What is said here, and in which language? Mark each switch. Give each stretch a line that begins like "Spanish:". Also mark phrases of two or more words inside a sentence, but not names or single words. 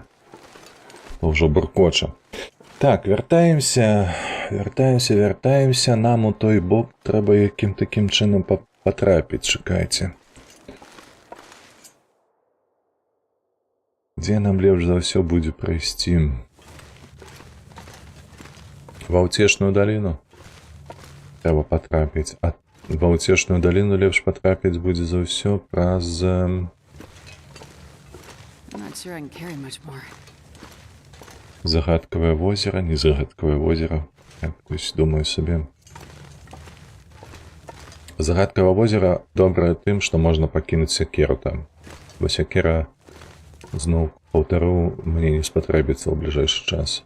Ukrainian: Уже буркоче. Так, вертаємося. Нам у той бок треба яким таким чином потрапити, чекайте. Де нам лепш за все буде пройти?
Belarusian: Ва ўцешную даліну трэба патрапіць, а ва ўцешную даліну лепш патрапіць будзе за ўсё праз...
English: I'm not sure I can carry much more.
Belarusian: Загадкавае возера, не загадкавае возера.
Ukrainian: Так, ось думаю сабе.
Belarusian: Загадкавае возера добрае тым, што можна пакінуць сякеру там. Бо сякера, зноў паўтару, мне не спатрэбіцца ў бліжэйшы час.